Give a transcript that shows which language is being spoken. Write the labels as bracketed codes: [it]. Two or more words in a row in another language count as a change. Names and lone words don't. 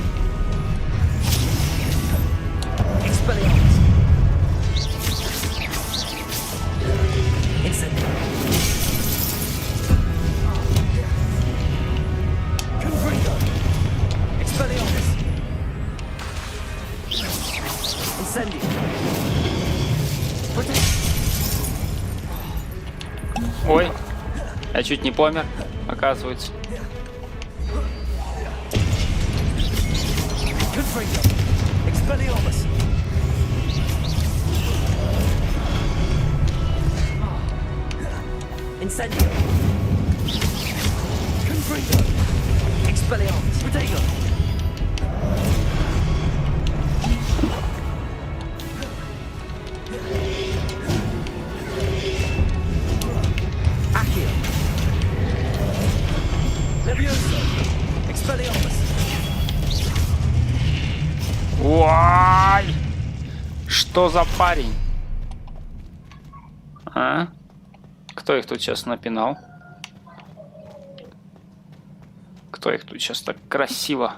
[la] Expelliarmus. Incendio. Confringo. Expelliarmus. Incendio. [ru] Ой, я чуть не помер, оказывается. [la] Confringo. Expelliarmus. Incendio. Confringo. Expelliarmus. Protego. Accio. Levioso. Expelliarmus. [ru] Ой! Что за парень? А? Кто их тут сейчас напинал? Кто их тут сейчас так красиво?